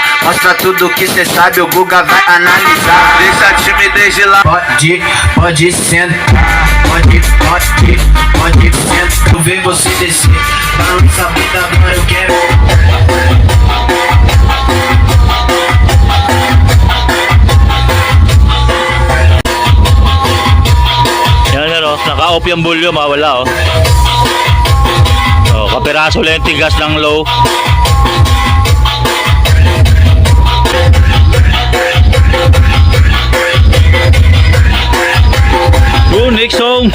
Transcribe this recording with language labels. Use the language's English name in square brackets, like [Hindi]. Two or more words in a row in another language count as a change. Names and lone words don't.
[Portuguese] Mostra tudo que cê sabe, o Guga vai analisar. Deixa a timidez de lá. Pode sentar. Pode sentar. Eu ver você descer. Balança a bunda, agora eu quero. [Filipino] Yan sir o. Naka-off yung volume ha, wala o. Oh, kapiraso lang yung tigas ng low. [English] Oh, next song.